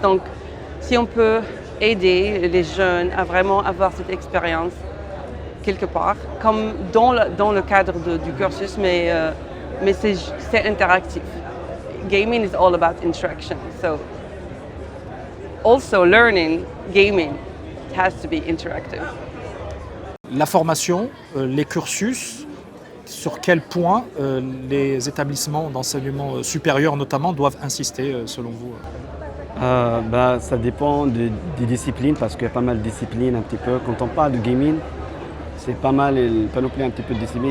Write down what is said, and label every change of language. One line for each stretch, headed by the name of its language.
French: Donc, si on peut aider les jeunes à vraiment avoir cette expérience quelque part, comme dans le cadre du cursus, mais c'est interactif.
English: Gaming is all about interaction. So also learning gaming has to be interactive.
French: La formation, les cursus, sur quel point les établissements d'enseignement supérieur notamment doivent insister selon vous? Ça dépend des disciplines, parce qu'il y a pas mal de disciplines un petit peu. Quand on parle de gaming, c'est pas mal, panoplie un petit peu de disciplines.